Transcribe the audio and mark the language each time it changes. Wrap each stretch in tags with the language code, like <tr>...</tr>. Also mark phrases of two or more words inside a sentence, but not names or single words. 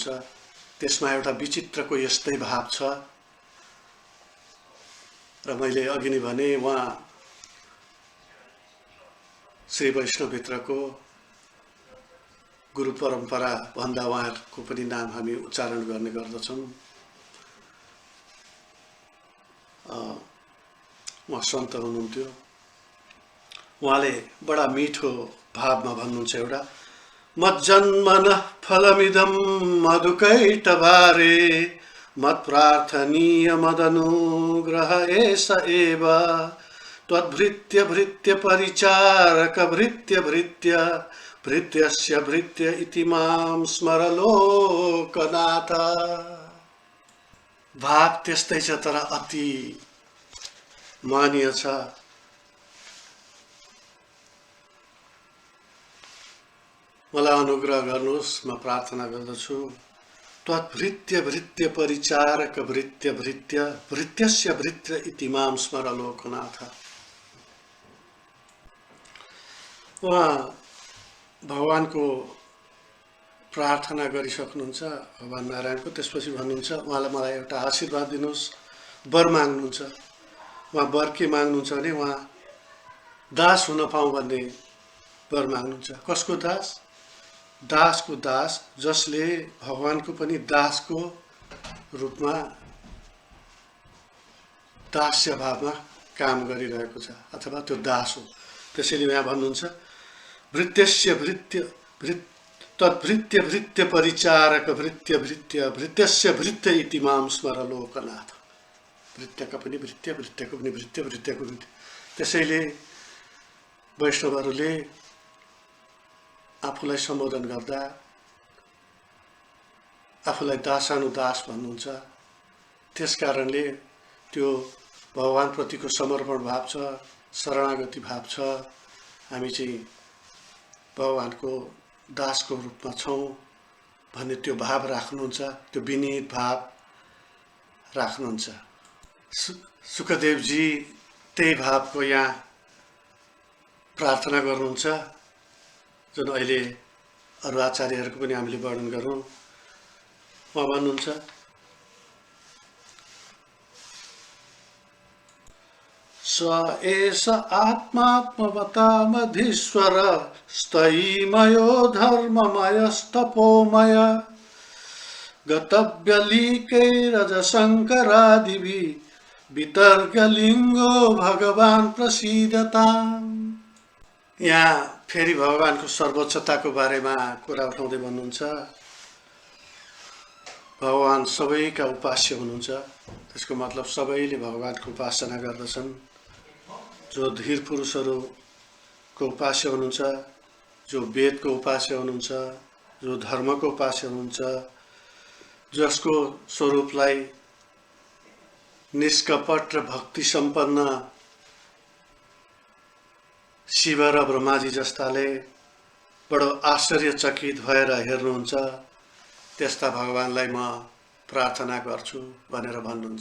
<ne>त्यसमा एउटा विचित्रको यस्तै भाव छ र मैले अघि नै भने उहाँ श्री वैष्णवभित्रको गुरु परम्परा भन्दा उहाँहरूको पनि नाम हामी उच्चारण गर्ने गर्दछौँ। उहाँ सन्त हुनुहुन्थ्यो। उहाँले बडा मिठो भावमा भन्नुहुन्छ एउटा</ne> <sa>मज्जन्मन फलमिदं मधुकैटभारे मत्प्रार्थनीय मदनुग्रह एष एव त्वद्भृत्य भृत्य परिचारक भृत्य भृत्य भृत्यस्य भृत्य इति मां स्मर लोकनाथ।</sa> <ne>भाव त्यस्तै छ तर अति मानिय छ। मलाई अनुग्रह गर्नुहोस्, म प्रार्थना गर्दछु।</ne> <sa>त्वद्भृत्य भृत्य परिचारक भृत्य भृत्य भृत्यस्य भृत्य इति मां स्मर लोकनाथ।</sa> <ne>उहाँ भगवानको प्रार्थना गरिसक्नुहुन्छ, भगवान नारायणको। त्यसपछि भन्नुहुन्छ उहाँलाई मलाई एउटा आशीर्वाद दिनुहोस्, वर माग्नुहुन्छ। उहाँ वर के माग्नुहुन्छ भने उहाँ दास हुन पाऊँ भन्ने वर माग्नुहुन्छ। कसको दास? दासको दास, जसले भगवानको पनि दासको रूपमा दास्य भावमा काम गरिरहेको छ अथवा त्यो दास हो। त्यसैले यहाँ भन्नुहुन्छ</ne> <sa>भृत्यस्य भृत्य तद्भृत्य भृत्य परिचारक भृत्य भृत्य भृत्यस्य भृत्य इति मां स्मर लोकनाथ।</sa> <ne>भृत्यका पनि भृत्य, भृत्यको पनि भृत्य, भृत्यको भृत्य। त्यसैले वैष्णवहरूले आफूलाई सम्बोधन गर्दा आफूलाई दासानुदास भन्नुहुन्छ। त्यसकारणले त्यो भगवानप्रतिको समर्पण भाव छ, शरणागति भाव छ। हामी चाहिँ भगवानको दासको रूपमा छौँ भन्ने त्यो भाव राख्नुहुन्छ, त्यो विनीत भाव राख्नुहुन्छ। सुखदेवजी त्यही भावको यहाँ प्रार्थना गर्नुहुन्छ, जुन अहिले अरू आचार्यहरूको पनि हामीले वर्णन गरौँ। उहाँ भन्नुहुन्छ</ne> <sa>स एष आत्मात्मवतामधीश्वर स्थयीमयो धर्ममयस्तपोमय गतव्यलीकैरजशङ्करादिभिः वितर्कलिङ्गो भगवान् प्रसीदताम्।</sa> <ne>यहाँ फेरि भगवानको सर्वोच्चताको बारेमा कुरा उठाउँदै भन्नुहुन्छ। भगवान सबैका उपास्य हुनुहुन्छ। त्यसको मतलब सबैले भगवानको उपासना गर्दछन्। जो धीर पुरुषहरूको उपास्य हुनुहुन्छ, जो वेदको उपास्य हुनुहुन्छ, जो धर्मको उपास्य हुनुहुन्छ, जसको स्वरूपलाई निष्कपट र भक्ति सम्पन्न शिव र ब्रह्माजी जस्ताले बडो आश्चर्यचकित भएर हेर्नुहुन्छ, त्यस्ता भगवानलाई म प्रार्थना गर्छु भनेर भन्नुहुन्छ।</ne>